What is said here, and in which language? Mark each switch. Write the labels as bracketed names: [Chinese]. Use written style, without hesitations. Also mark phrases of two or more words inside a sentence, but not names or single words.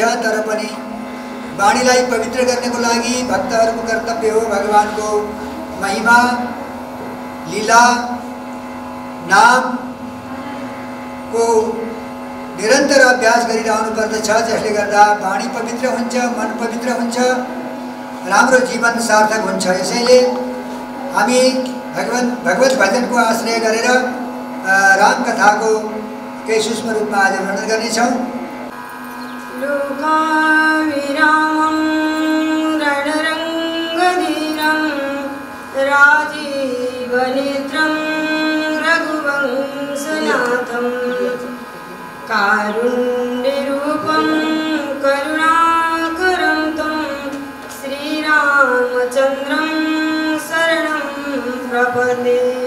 [Nepali] तर पनि वाणीलाई पवित्र गर्नको लागि भक्तहरूको कर्तव्य हो भगवान को महिमा लीला नाम को निरन्तर अभ्यास गरिरहनु पर्दछ, जसले गर्दा वाणी पवित्र हुन्छ, मन पवित्र हुन्छ, राम्रो जीवन सार्थक हुन्छ। यसैले हामी भगवत भजन को आश्रय गरेर राम कथा को केही सूक्ष्म रूपमा आज वर्णन गर्नेछौँ। [Sanskrit] लोकाविरामं रणरङ्गधीरं राजीवनेत्रं रघुवंशनाथं कारुण्यरूपं करुणाकरं तं श्रीरामचन्द्रं शरणं प्रपद्ये।